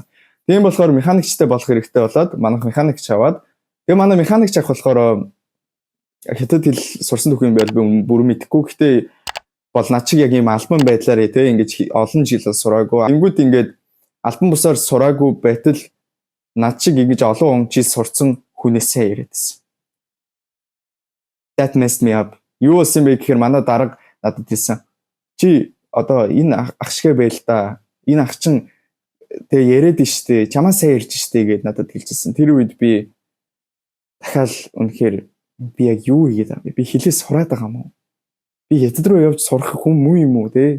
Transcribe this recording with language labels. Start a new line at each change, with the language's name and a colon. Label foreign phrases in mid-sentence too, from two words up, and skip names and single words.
Mongolian: Тийм болохоор механикчтай болох хэрэгтэй болоод манайх механикч аваад тэгээ манай механикч авах болохоор хятад хэл сурсан түүх юм байл би бүр мэдэхгүй. Гэхдээ бол над шиг яг ийм альбан байдлаар те ингэж олон жил сураагүй. Ингүүд ингээд альбан бусаар сураагүй байтал над шиг ингэж олон жил сурцсан хүнээсээ яриад байсан.
English: That messed me up.
Mongolian: Юу болсон бэ гэхээр манай дарга надад хэлсэн. Чи одоо энэ ах шигэ байл та. Энэ ах чин тэгээ яриад штэ. Чамаа сайн ярьж штэ гэд надад хэлчихсэн. Тэр үед би дахиад үнэхээр би яг юу хийгээд байгаа юм бэ? Би хэлээ сураад байгаа юм уу? Би хятад руу явж сурах хүн муу юм уу те?